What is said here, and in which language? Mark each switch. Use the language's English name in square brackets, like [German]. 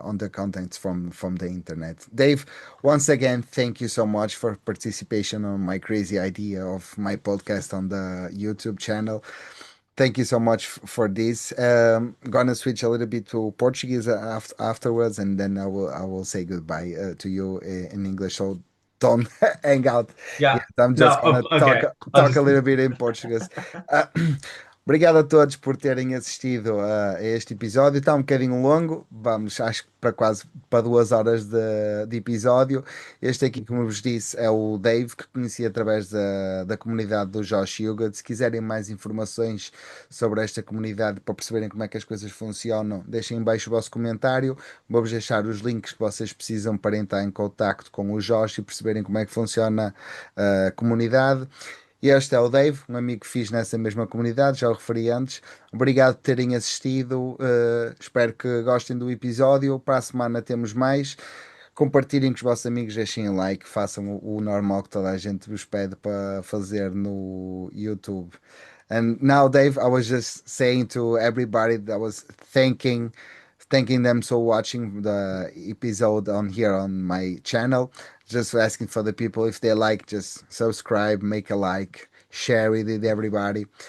[English] on the contents from the internet. Dave, once again, thank you so much for participation on my crazy idea of my podcast on the YouTube channel. Thank you so much for this. Gonna switch a little bit to Portuguese afterwards, and then I will say goodbye to you in English. So don't hang out yet. Yeah. I'm No, just gonna talk okay. I'll talk a just little bit in Portuguese. [Portuguese] Uh, Obrigado a todos por terem assistido a este episódio. Está um bocadinho longo, vamos, acho que para quase para 2 horas de episódio. Este aqui, como vos disse, é o Dave, que conheci através da comunidade do Josh Yoga. Se quiserem mais informações sobre esta comunidade, para perceberem como é que as coisas funcionam, deixem em baixo o vosso comentário. Vou-vos deixar os links que vocês precisam para entrar em contacto com o Josh e perceberem como é que funciona a comunidade. Este é o Dave, um amigo que fiz nessa mesma comunidade, já o referi antes. Obrigado por terem assistido. Espero que gostem do episódio. Para a semana temos mais. Compartilhem com os vossos amigos, deixem um like, façam o normal que toda a gente vos pede para fazer no YouTube. [English] And now, Dave, I was just saying to everybody that was thanking them for watching the episode on here on my channel. Just asking for the people, if they like, just subscribe, make a like, share it with everybody.